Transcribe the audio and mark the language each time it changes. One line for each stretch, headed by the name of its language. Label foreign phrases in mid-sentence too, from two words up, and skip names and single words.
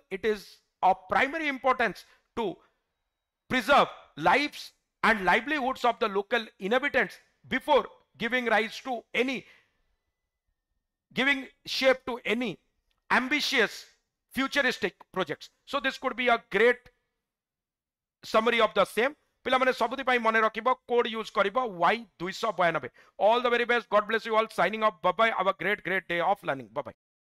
English: It is of primary importance to preserve lives and livelihoods of the local inhabitants before giving shape to any ambitious futuristic projects. So this could be a great summary of the same.
Odia: ପିଲା ମାନେ ସବୁତି ପାଈ ମନେ ରଖିବୋ
English: code use
Odia: କରିବୋ Y292.
English: All the very best. God bless you all. Signing off. Bye bye. Have a great day of learning. Bye bye.